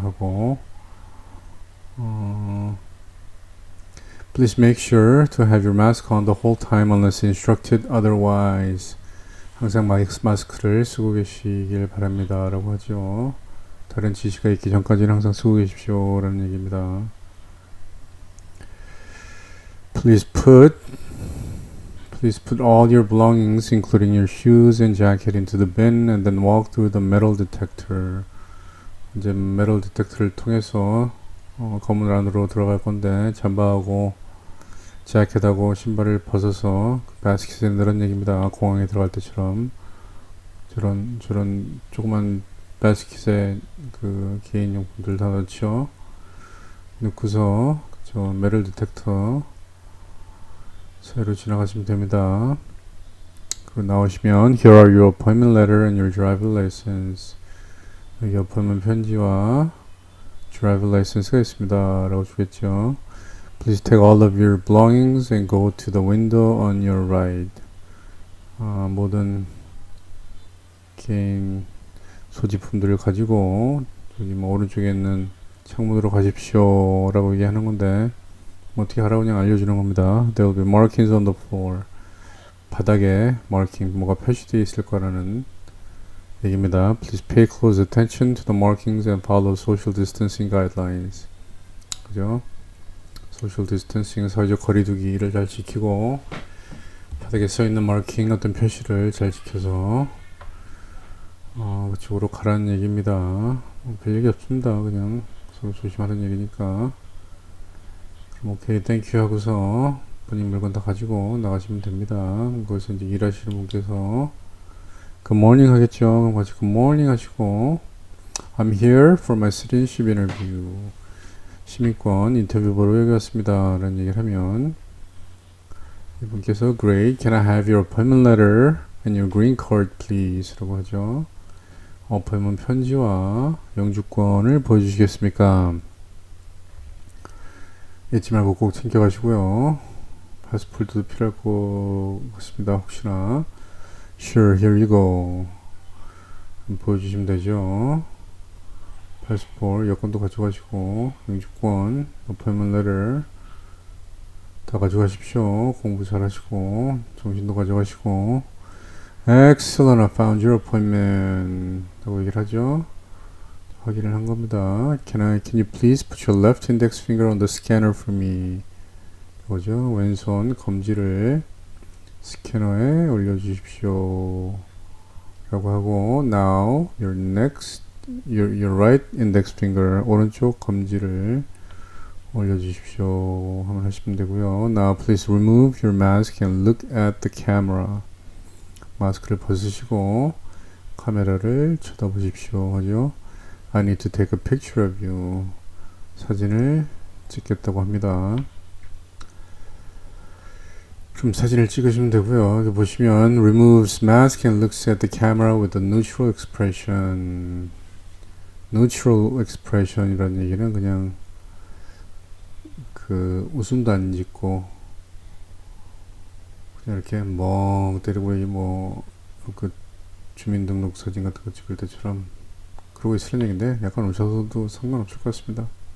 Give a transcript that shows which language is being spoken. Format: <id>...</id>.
<en>하고 Please make sure to have your mask on the whole time unless instructed otherwise.</en> <ko>항상 마스크를 쓰고 계시길 바랍니다. 라고 하죠. 다른 지시가 있기 전까지는 항상 쓰고 계십시오. 라는 얘기입니다.</ko> <en>Please put all your belongings, including your shoes and jacket, into the bin and then walk through the metal detector.</en> <ko>이제 metal detector를 통해서 건물 안으로 들어갈 건데 잠바하고 자켓하고 신발을 벗어서 바스켓에 넣으란 얘기입니다. 공항에 들어갈 때처럼 저런 조그만 바스켓에 그 개인용품들 다 넣죠. 넣고서 저 메tal 디텍터 사이로 지나가시면 됩니다. 그리고 나오시면</ko> <en>Here are your appointment letter and your driver license.</en> <ko>여기 appointment 편지와 driver license가 있습니다. 라고 주겠죠.</ko> <en>Please take all of your belongings and go to the window on your right.</en> <ko>모든 개인 소지품들을 가지고 저기 뭐 오른쪽에 있는 창문으로 가십시오. 라고 얘기하는 건데 뭐 어떻게 하라고 그냥 알려주는 겁니다.</ko> <en>There will be markings on the floor.</en> <ko>바닥에 marking, 뭐가 표시되어 있을 거라는 얘기입니다.</ko> <en>Please pay close attention to the markings and follow social distancing guidelines.</en> <ko>그죠? social distancing, 사회적 거리두기를 잘 지키고 바닥에 써있는 마킹, 어떤 표시를 잘 지켜서 그쪽으로 가라는 얘기입니다. 별 얘기 없습니다. 그냥 서로 조심하는 얘기니까. 그럼 오케이, 땡큐 하고서 본인 물건 다 가지고 나가시면 됩니다. 거기서 이제 일하시는 분께서 굿모닝 하겠죠. 그럼 같이 굿모닝 하시고</ko> <en>I'm here for my citizenship interview.</en> <ko>시민권 인터뷰 보러 여기 왔습니다. 라는 얘기를 하면 이분께서</ko> <en>Great, can I have your appointment letter and your green card please?</en> <ko>라고 하죠. 어포인먼트 편지와 영주권을 보여주시겠습니까? 잊지 말고 꼭 챙겨가시고요. 파스포트도 필요할 것 같습니다. 혹시나</ko> <en>Sure, here you go.</en> <ko>보여주시면 되죠. 파스포트, 여권도 가져가시고 영주권, 어포인먼트 레터 다 가져가십시오. 공부 잘하시고 정신도 가져가시고</ko> <en>Excellent, I found your appointment</en> <ko>라고 얘기를 하죠. 확인을 한 겁니다.</ko> <en>Can you please put your left index finger on the scanner for me?</en> <ko>뭐죠? 왼손 검지를 스캐너에 올려주십시오. 라고 하고</ko> <en>Now your right index finger,</en> <ko>오른쪽 검지를 올려주십시오. 한번 하시면 되고요.</ko> <en>Now please remove your mask and look at the camera.</en> <ko>마스크를 벗으시고 카메라를 쳐다보십시오. 하죠.</ko> <en>I need to take a picture of you.</en> <ko>사진을 찍겠다고 합니다. 그럼 사진을 찍으시면 되고요. 여기 보시면</ko> <en>removes mask and looks at the camera with a neutral expression.</en> <ko>neutral expression 이라는 얘기는 그냥 그 웃음도 안 짓고 그냥 이렇게 멍 때리고 뭐 그 주민등록 사진 같은 거 찍을 때처럼 그러고 있으는 얘기인데 약간 오셔서도 상관없을 것 같습니다.</ko>